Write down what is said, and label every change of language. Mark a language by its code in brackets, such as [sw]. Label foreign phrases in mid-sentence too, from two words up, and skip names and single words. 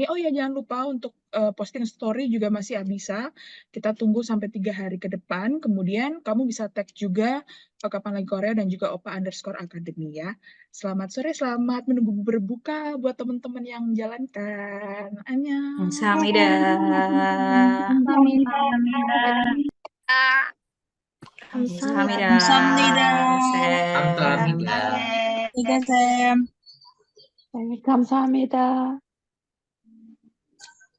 [id] Oh ya, jangan lupa untuk posting story juga masih bisa. Kita tunggu sampai 3 hari ke depan. Kemudian kamu bisa tag juga Kapan Lagi Korea dan juga opa_academy ya. Selamat sore, selamat menunggu berbuka buat teman-teman yang menjalankan. Annyeong. [ko] 감사합니다. 감사합니다. 감사합니다. 감사합니다. 쌤. 감사합니다. 네, 쌤. 네, 감사합니다.